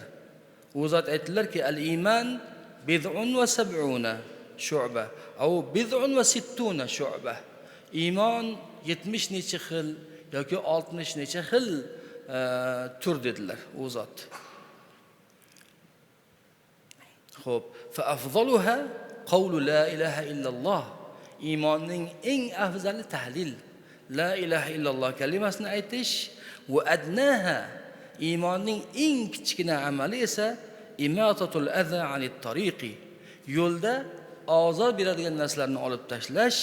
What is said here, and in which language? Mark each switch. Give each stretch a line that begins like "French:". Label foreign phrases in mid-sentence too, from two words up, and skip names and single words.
Uzbek: U zot aytdilarki,
Arabic: الإيمان بضع وسبعون شعبة أو بضع وستون شعبة.
Uzbek: Iymon 70 necha xil yoki 60 necha xil tur dedilar u zot. Xo'p,
Arabic: فأفضلها قول لا إله إلا الله.
Uzbek: Iymonning eng afzali tahlil,
Arabic: لا إله إلا الله
Uzbek: kalimasini aytish.
Arabic: وأدناها,
Uzbek: iymonning eng kichkina amali esa
Arabic: إماطة الأذى عن الطريق.
Uzbek: Yo'lda ozor beradigan narsalarni olib tashlash.